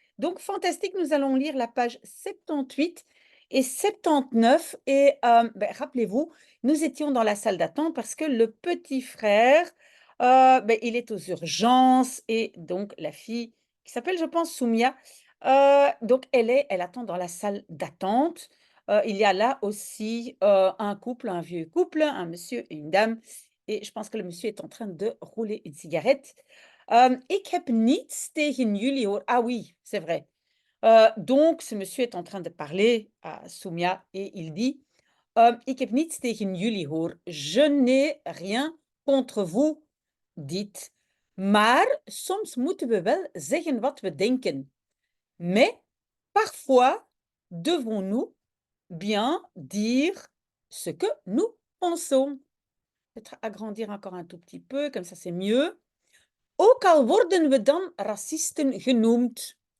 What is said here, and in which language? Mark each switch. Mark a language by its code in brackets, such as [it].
[fr] Donc fantastique, nous allons lire la page 78 et 79 et rappelez-vous, nous étions dans la salle d'attente parce que le petit frère, il est aux urgences et donc la fille qui s'appelle, je pense, Soumia, donc elle attend dans la salle d'attente. Il y a là aussi, un couple, un vieux couple, un monsieur et une dame et je pense que le monsieur est en train de rouler une cigarette. [nl] Ik heb niets tegen jullie hoor. [fr] Ah oui, c'est vrai. Donc ce monsieur est en train de parler à Soumia et il dit, [nl] Ik heb niets tegen jullie hoor. [fr] Je n'ai rien contre vous, dites. [nl] Maar soms moeten we wel zeggen wat we denken. [fr] Mais parfois devons-nous bien dire ce que nous pensons. Peut-être agrandir encore un tout petit peu, comme ça c'est mieux. [nl] Ook al worden we dan racisten genoemd.